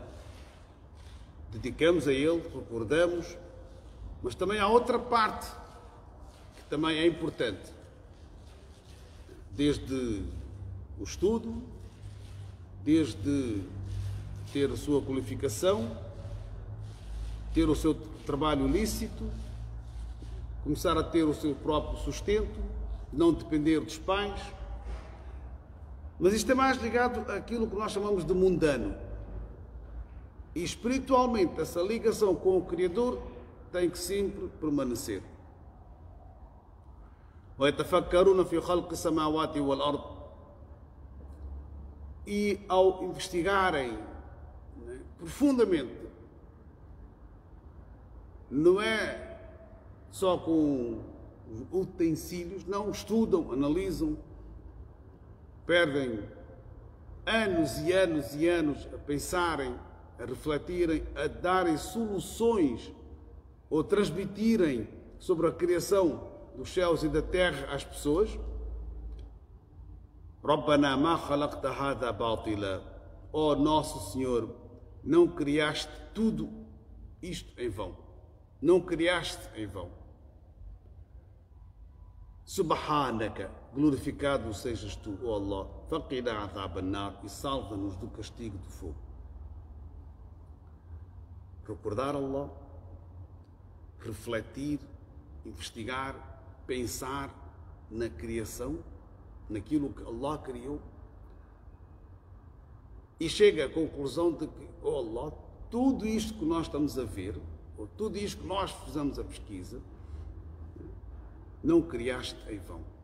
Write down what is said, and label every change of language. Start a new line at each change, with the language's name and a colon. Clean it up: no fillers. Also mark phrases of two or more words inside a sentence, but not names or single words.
Portuguese: Dedicamos a ele, recordamos, mas também há outra parte que também é importante, desde o estudo, desde ter a sua qualificação, ter o seu trabalho lícito, começar a ter o seu próprio sustento, não depender dos pais. Mas isto é mais ligado àquilo que nós chamamos de mundano. E espiritualmente essa ligação com o Criador tem que sempre permanecer.
Arabic: وَيَتَفَكَّرُونَ فِي خَلْقِ السَّمَاوَاتِ وَالْأَرْضِ,
Portuguese: e ao investigarem profundamente, não é só com utensílios, não, estudam, analisam, perdem anos e anos e anos a pensarem, a refletirem, a darem soluções ou transmitirem sobre a criação dos céus e da terra às pessoas.
Arabic: ربنا ما خلقت هذا باطلا,
Portuguese: ó nosso Senhor, não criaste tudo isto em vão, não criaste em vão. Subhanaka, glorificado sejas tu, ó Allah,
Arabic: فقنا عذاب النار,
Portuguese: e salva-nos do castigo do fogo. Recordar Allah, refletir, investigar, pensar na criação, naquilo que Allah criou, e chega à conclusão de que, oh Allah, tudo isto que nós estamos a ver, ou tudo isto que nós fizemos a pesquisa, não criaste em vão.